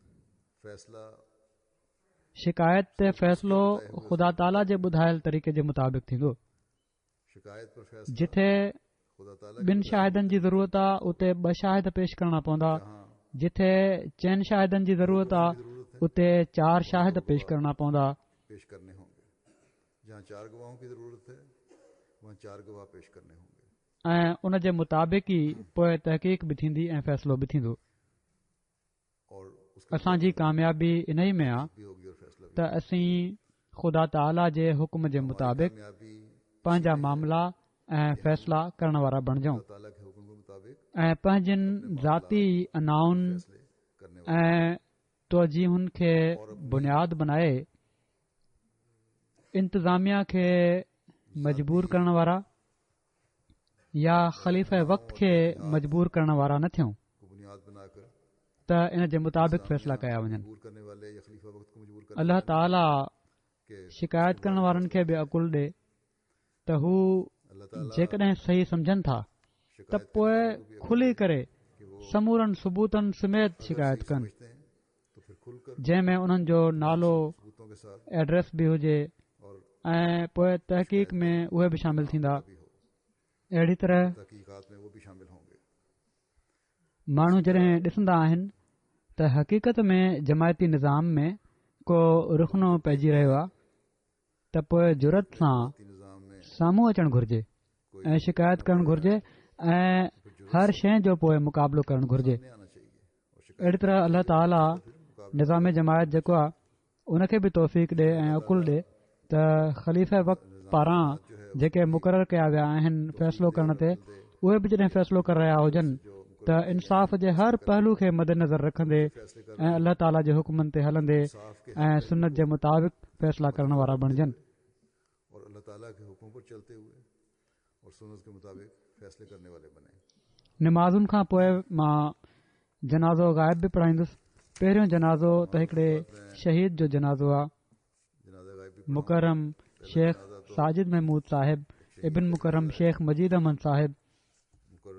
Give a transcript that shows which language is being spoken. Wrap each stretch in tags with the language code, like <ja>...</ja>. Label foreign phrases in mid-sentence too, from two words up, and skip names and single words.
<sd>शिकायत ते फ़ैसिलो ख़ुदा ताला जे ॿुधायल तरीक़े जे मुताबिक़ थींदो। जिथे ॿिनि शाहिदनि जी ज़रूरत आहे उते 2 शाहिद पेश करणा पवंदा जिथे चइनि शाहिदनि जी ज़रूरत आहे उते 4 शाहिद पेश करणा पवंदा।</sd> <ur>پیش کرنے ہوں گے. جہاں 4 گواہوں کی ضرورت ہے وہاں 4 گواہ پیش کرنے ہوں گے.</ur> <sd>ऐं उन जे मुताबिक़ ई पोइ तहक़ीक़ बि थींदी ऐं फ़ैसिलो बि थींदो।</sd> <ur>اور اس کا</ur> <sd>असांजी कामयाबी इन ई में आहे</sd> <ur>بھی ہوگی اور فیصلہ بھی.</ur> <sd>त असीं ख़ुदा ताला जे हुक्म जे मुताबिक़ कामयाबी पंहिंजा मामला ऐं फ़ैसिला करण वारा बणिजऊं</sd> <ur>اللہ تعالیٰ کے حکم کے مطابق</ur> <sd>ऐं पंहिंजनि ज़ाती अनाउनि</sd> <ur>فیصلے کرنے والے</ur> <sd>ऐं तोजीहुनि खे बुनियाद बनाए इंतिज़ामिया खे मजबूर करण वारा या ख़लीफ़े वक़्त खे मजबूर करण वारा न थियूं</sd> <ur>کو بنیاد بنا کر</ur> <sd>त इन जे मुताबिक़ फ़ैसिला कया वञनि।</sd> <ur>مجبور کرنے والے یا خلیفہ وقت کو مجبور کرنے اللہ تعالیٰ के</ur> <sd>शिकायत करण वारनि खे बि अकुल ॾे त हू</sd> <ur>اللہ تعالیٰ</ur> <sd>जेकॾहिं सही सम्झनि था त पोइ खुली करे समूरनि सबूतनि समेत शिकायत कनि</sd> <ur>سمجھتے ہیں تو پھر کھل کر</ur> <sd>जंहिंमें उन्हनि जो नालो</sd> <ur>ثبوتوں کے ساتھ</ur> <sd>एड्रेस बि हुजे</sd> <ur>और</ur> <sd>ऐं पोइ तहक़ीक़ में उहे बि शामिल थींदा।</sd> <ur>بھی ہو</ur> <sd>अहिड़ी तरह</sd> <ur>تحقیقات میں وہ بھی شامل ہوں گے.</ur> <sd>माण्हू जॾहिं ॾिसंदा आहिनि त हक़ीक़त में जमायती निज़ाम में को रुखनो पइजी रहियो आहे त पोइ जुरत सां</sd> <ur>نظام میں</ur> <sd>साम्हूं अचणु घुर्जे ऐं शिकायत करणु घुर्जे ऐं हर शइ जो पोइ मुक़ाबिलो करणु घुर्जे।</sd> <ur>نہیں آنا چاہیے اور شکایت</ur> <sd>अहिड़ी तरह अल्लाह ताला निज़ाम जमायत जेको आहे उनखे बि तौफ़ीक़ ॾे ऐं अकुल ॾे त ख़लीफ़े वक़्त पारां जेके मुक़ररु कया विया आहिनि फ़ैसिलो करण ते उहे बि जॾहिं फ़ैसिलो करे रहिया हुजनि त इंसाफ़ जे हर पहलू खे मद्देनज़र रखंदे ऐं अल्लाह ताला जे हुक्मनि ते हलंदे ऐं सुन्नत जे मुताबिक़ फ़ैसिला करण वारा बणिजनि।</sd> <ur>اور اللہ تعالیٰ کے حکم پر چلتے ہوئے اور سنت کے مطابق فیصلے کرنے والے بنے.</ur> <sd>नमाज़ुनि खां पोइ मां जनाज़ो ग़ाइब बि पढ़ाईंदुसि। पहिरियों जनाज़ो त हिकिड़े शहीद जो जनाज़ो आहे।</sd> <ur>جنازہ غائب بھی</ur> <sd>मुकरम शेख साजिद महमूद साहिब इबिन मुकरम शेख मजीद अहमद साहिब मुकर्रम</sd>